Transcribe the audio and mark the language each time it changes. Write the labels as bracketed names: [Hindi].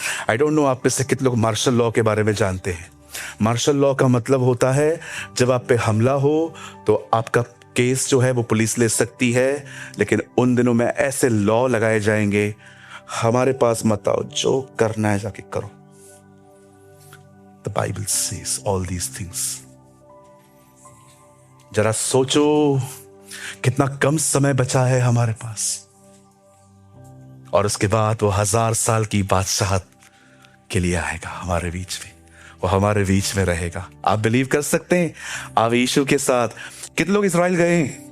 [English] I don't know [Hindi] आप में से कितने लोग मार्शल लॉ के बारे में जानते हैं। मार्शल लॉ का मतलब होता है जब आप पे हमला हो तो आपका केस जो है वो पुलिस ले सकती है, लेकिन उन दिनों में ऐसे लॉ लगाए जाएंगे, हमारे पास मत आओ, जो करना है जाके करो। [English] The Bible says all these things. [Hindi] जरा सोचो कितना कम समय बचा है हमारे पास, और उसके बाद वो 1000 साल की बादशाहत के लिए आएगा हमारे बीच में, वो हमारे बीच में रहेगा। आप बिलीव कर सकते हैं? आप यीशु के साथ कितने लोग इजराइल गए?